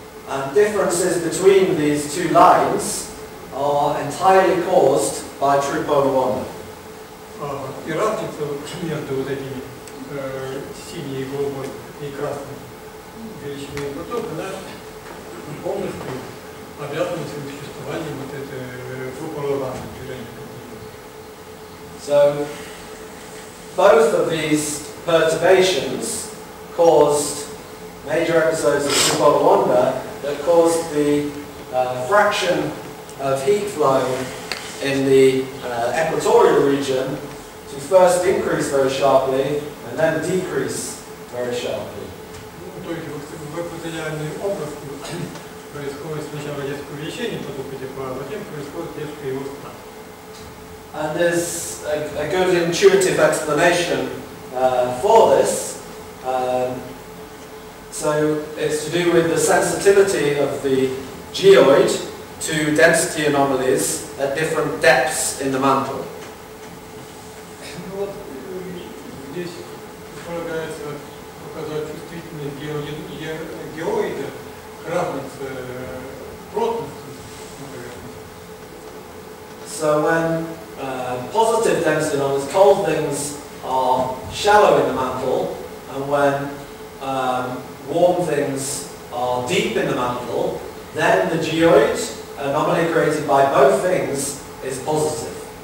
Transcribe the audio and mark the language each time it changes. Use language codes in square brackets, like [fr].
[en] And differences between these two lines are entirely caused by true polar wonder. [ru] И разница между вот этими синей и голубой и красной величиной потока, она полностью обязана существованием вот этой трупорования движения. [en] So both of these perturbations caused major episodes of true polar wonder that caused the fraction of heat flow in the equatorial region to first increase very sharply and then decrease very sharply. [ru] То есть в экваториальной области происходит сначала резкое увеличение потока тепла, а затем происходит резкое его спад. [en] And there's a good intuitive explanation for this. So it's to do with the sensitivity of the geoid to density anomalies at different depths in the mantle. [ru] Ну вот здесь предполагается показать чувствительность геоида к разнице плотности на поверхности. [en] So when positive density anomalies, cold things, are shallow in the mantle, and when warm things are deep in the mantle, then the geoid anomaly created by both things is positive.